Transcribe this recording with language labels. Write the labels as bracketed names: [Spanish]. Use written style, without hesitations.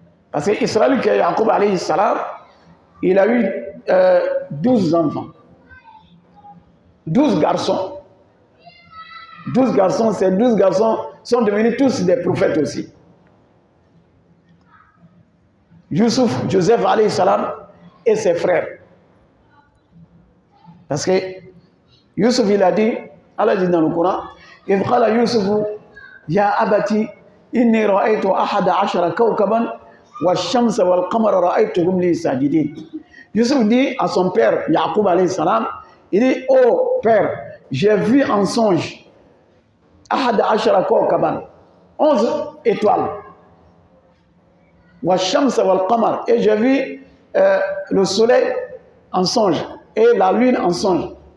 [French] Parce qu'Israël, qui est Jacob alayhi salam, il a eu 12 enfants. 12 garçons. 12 garçons, ces 12 garçons sont devenus tous des prophètes aussi. Joseph alayhi salam et ses frères. Parce que Youssouf, il a dit, Allah dit dans le Coran, [Arabic] إِذْ قَالَ يُوسُفُ يَا أَبَتِ إِنِّي رَأَيْتُ أَحَدَ عَشَرَ كَوْكَبًا وَالشَّمْسَ وَالْقَمَرَ رَأَيْتُهُمْ لِي سَاجِدِينَ. [French] Youssouf dit à son père, Jacob alayhi salam, il dit, oh père, j'ai vu en songe [Arabic] أَحَدَ عَشَرَ كَوْكَبًا, [French] 11 étoiles. [Arabic] وَالشَّمْسَ وَالْقَمَرَ, [French] et j'ai vu le soleil en songe et la lune en songe.